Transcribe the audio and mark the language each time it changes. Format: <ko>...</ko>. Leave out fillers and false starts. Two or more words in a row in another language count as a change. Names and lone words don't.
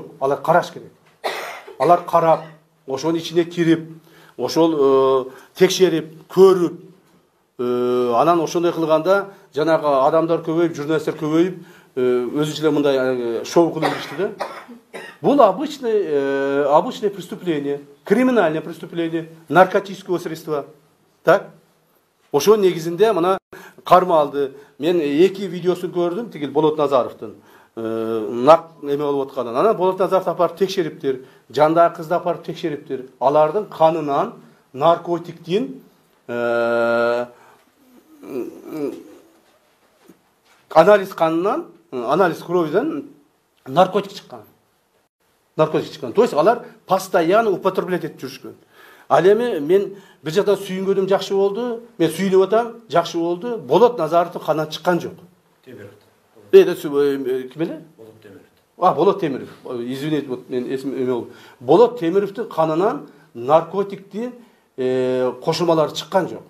<ky>Алар караш керек. Алар карап, ошонун ичине кирип, ошол текшерип, көрүп, анан ошондой кылганда жанагы адамдар көбөйүп, журналисттер көбөйүп, өзүнчө мындай шоу кылып жүрүштү да.</ky> <ru>Бул обычное преступление, криминальное преступление, наркотического средства. Так?</ru> <ky>Ошо негизинде мына кармалды. Мен эки видеосун көрдүм, тигил Болот Назаровдун нак эме болуп атканын. Анан Болот Назаровду апарып текшериптир, жандагы кызды апарып текшериптир. Алардын канынан наркотиктин анализ канынан, анализ кровьдан наркотик чыккан.</ky> <ru>То есть</ru> <ky>алар</ky> <ru>постоянно употреблять</ru> <ky>этип жүрүшкөн. Ал эми мен бир жактан сүйүнгөнүм жакшы болду, мен сүйүнүп атам, жакшы болду. Болот Назаровдун канынан чыккан жок. Темиров. Ким эле? Болот Темиров. Болот Темиров. Извините, мен эсим эме болду. Болот Темировдун канынан наркотиктин кошулмалары чыккан жок.</ky>